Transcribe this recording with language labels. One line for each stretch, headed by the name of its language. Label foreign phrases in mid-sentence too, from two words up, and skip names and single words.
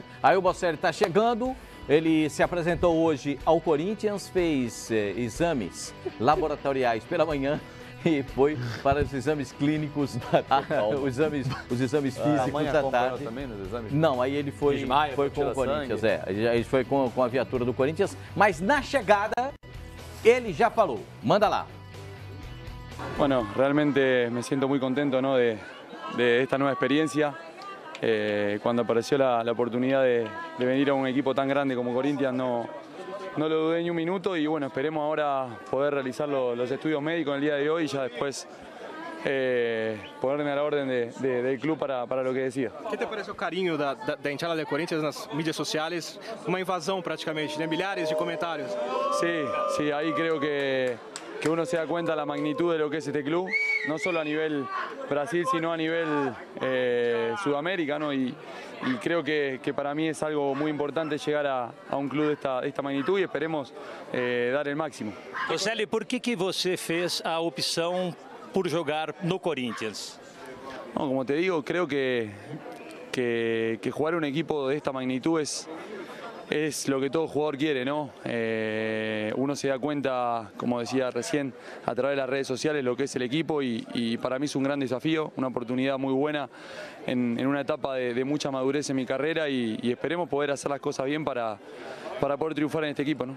Portuguese: Aí o Bocelli está chegando, ele se apresentou hoje ao Corinthians, fez exames laboratoriais pela manhã e foi para os exames clínicos, os exames físicos da tarde. também nos exames? Não, aí ele foi Desmaia, com tira o Corinthians, sangue. ele foi com a viatura do Corinthians, mas na chegada ele já falou, manda lá.
Spanish: Bueno, realmente me siento muy contento, ¿no? de esta nueva experiencia. Cuando apareció la oportunidad de venir a un equipo tan grande como Corinthians, no lo dudé ni un minuto y bueno, esperemos ahora poder realizar los estudios médicos el día de hoy y ya después ponerme a la orden del club para lo que decida.
Portuguese: O que te parece o carinho da entrada do Corinthians nas mídias sociais? Uma invasão praticamente, né? Milhares de comentários.
Spanish: Sí, ahí creo que uno se da cuenta de la magnitud de lo que es este club, no solo a nivel Brasil, sino a nivel Sudamérica, ¿no? Y creo que para mí es algo muy importante llegar a un club de esta magnitud y esperemos dar el máximo.
Portuguese: Bocelli, por que você fez a opção por jogar no Corinthians?
Spanish: No, como te digo, creo que jugar un equipo de esta magnitud es lo que todo jugador quiere, ¿no? Uno se da cuenta, como decía recién, a través de las redes sociales lo que es el equipo y para mí es un gran desafío, una oportunidad muy buena en una etapa de mucha madurez en mi carrera y esperemos poder hacer las cosas bien para poder triunfar en este equipo, ¿no?